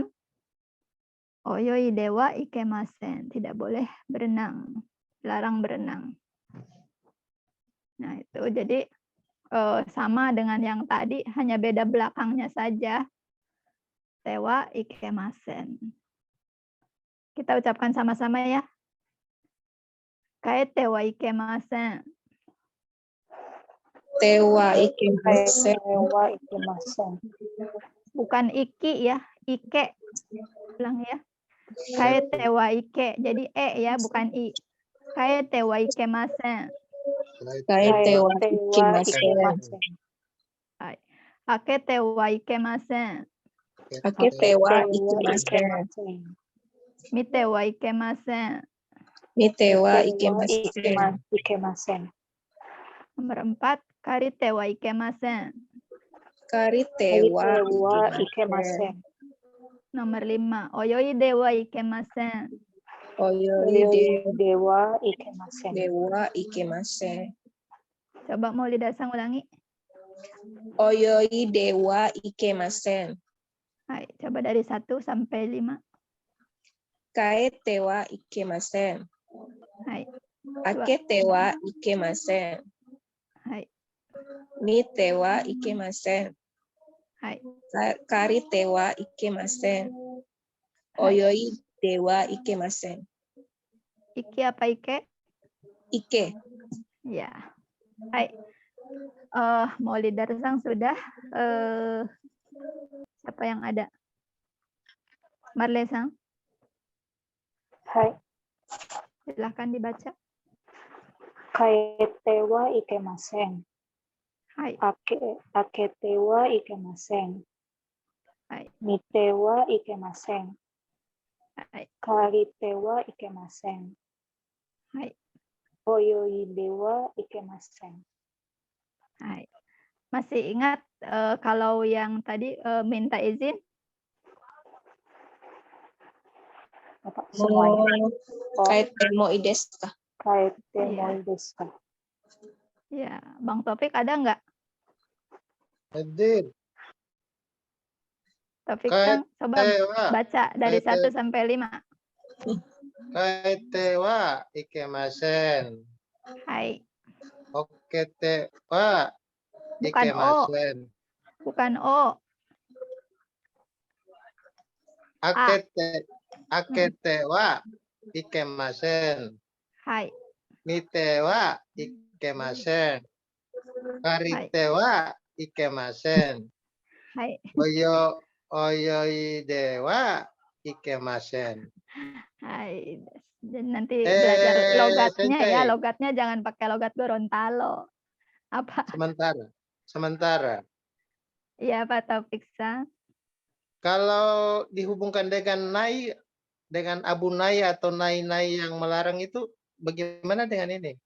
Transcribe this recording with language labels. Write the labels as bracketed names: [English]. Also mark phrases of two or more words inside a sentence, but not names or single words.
[Japanese] 泳いではいけません, [Indonesian] tidak boleh berenang, dilarang berenang. Nah itu jadi sama dengan yang tadi, hanya beda belakangnya saja. [Japanese] てはいけません. [Indonesian] Kita ucapkan sama-sama ya. [Japanese] 変えてはいけません. てはいけません. てはいけません. [Indonesian] Bukan iki ya, ike. Ulang ya. [Japanese] 変えてはいけ. [Indonesian] Jadi ya, bukan i. [Japanese] 変えてはいけません. 変えては Tewa ikemasen. ikemasen. 開けてはいけません. 開けては Tewa ikemasen. ikemasen. 見てはいけません. 見ては Tewa ikemasen. ikemasen. [Indonesian] Nomor 4, [Japanese] 借りてはいけません. 借りては Tewa ikemasen. ikemasen. Nomor 5, 泳いではいけません. Oyoi ではいけません. ではいけません. [Indonesian] Coba mau Lidasang ulangi. [Japanese] 泳いではいけません. [Indonesian] Hai, coba dari 1 sampai 5. [Japanese] 変えてはいけません. Hai, 開けてはいけません. hai, 見てはいけません. hai. 借りてはいけません. Hai. 泳いではいけません. [Indonesian] Iki apa ike? [Japanese] Ike. [Indonesian] Ya. Hai. Mau Lidasang sudah. Siapa yang ada? Marlesang, [Japanese] Hai. [Indonesian] silahkan dibaca. [Japanese] 変えてはいけません. Hai, 開けてはいけません. hai, 見てはいけません. hai, 借りてはいけません. hai, 泳いではいけません. hai. [Indonesian] Masih ingat kalau yang tadi minta izin? Bapak semuanya. [Japanese] 変えても いですか. Kaete [Indonesian] Iya. [Japanese] もいですか? [Indonesian] Ya, Bang Topik ada nggak? Hadir. Topik Sang, coba [Japanese] Tewa. [Indonesian] baca dari [Japanese] Kaite- [Indonesian] 1 sampai 5. [Japanese] 書いてはいけません. Hai, おけては [Indonesian] bukan O, [Japanese] ikemasen. [Indonesian] bukan O. [Japanese] 開けてはいけません. Hai, 見てはいけません。借りてはいけません. hai, 泳いではいけません. hai. [Indonesian] Dan nanti belajar logatnya [Japanese] Sensei. [Indonesian] ya, logatnya jangan pakai logat Gorontalo. Apa? Sementara. Iya, Pak Topik Sang. Kalau dihubungkan dengan nai, dengan abu nai atau nai-nai yang melarang itu, bagaimana dengan ini?